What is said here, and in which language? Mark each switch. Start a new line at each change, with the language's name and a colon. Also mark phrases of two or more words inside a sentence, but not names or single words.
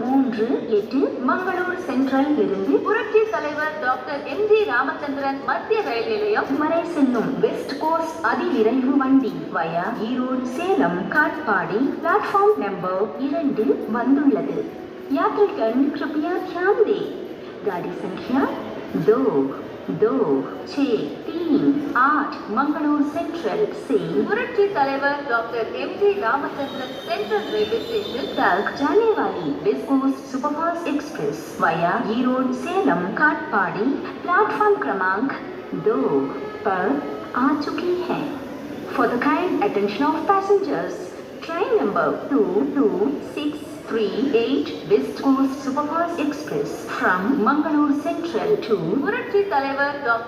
Tamil: 11:08 மங்களூர் சென்ட்ரல் இருந்து புரட்சி தலைவர் டாக்டர் எம்.ஜி. ராமச்சந்திரன் மத்திய ரயில் நிலையம் வரை செல்லும் வெஸ்ட் கோஸ்ட் அதிவிரைவு வண்டி வயா ஈரோடு சேலம் காட்பாடி பிளாட்ஃபார்ம் नंबर 2 வந்துள்ளது.
Hindi: यात्रीगण कृपया ध्यान दें, गाड़ी संख्या 2263 मंगलूर सेंट्रल से पुरट्टी तलेवर डॉक्टर एम.जी. रामचंद्रन सेंट्रल रेलवे स्टेशन तक जाने वाली वेस्ट कोस्ट सुपरफास्ट एक्सप्रेस वाया ईरोड सेलम काटपाड़ी प्लेटफॉर्म क्रमांक 2 पर आ चुकी है.
English: For the kind attention of passengers, train number 22638 West Coast Superfast Express from Mangalore Central to Puratti Talaivar Dr.